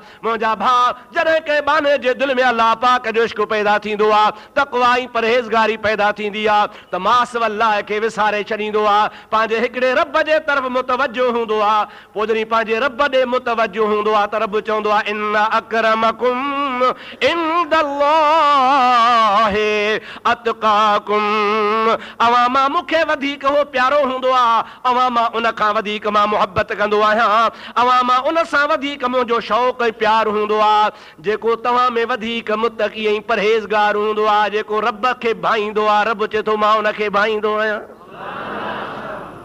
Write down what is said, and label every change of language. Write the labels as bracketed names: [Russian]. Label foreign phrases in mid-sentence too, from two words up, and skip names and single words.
[Sindhi] मुंहिंजा भाउ, जॾहिं कंहिं बाने जे दिलि में अलाह पाक जो इश्क पैदा थींदो आहे, तक़वा ऐं परहेज़गारी पैदा थींदी आहे त मास अलाह खे विसारे छॾींदो आहे, पंहिंजे हिकिड़े रब जे तरफ़ मुतवजो हूंदो आहे। पोइ जॾहिं पंहिंजे रब ॾे मुतवजो हूंदो आहे त रब चवंदो आहे [Arabic] إن أكرمكم عند الله أتقاكم. [Sindhi] अवां मां मूंखे वधीक हो प्यारो हूंदो आहे, अवां मां उन खां वधीक मां मुहबत कंदो आहियां, अवां मां उन सां वधीक मुंहिंजो शौक़ ऐं प्यार हूंदो आहे जेको तव्हां में वधीक मुतक़ी ऐं परहेज़गार हूंदो आहे, जेको रब खे भाईंदो आहे। रब चए थो मां उनखे भाईंदो आहियां।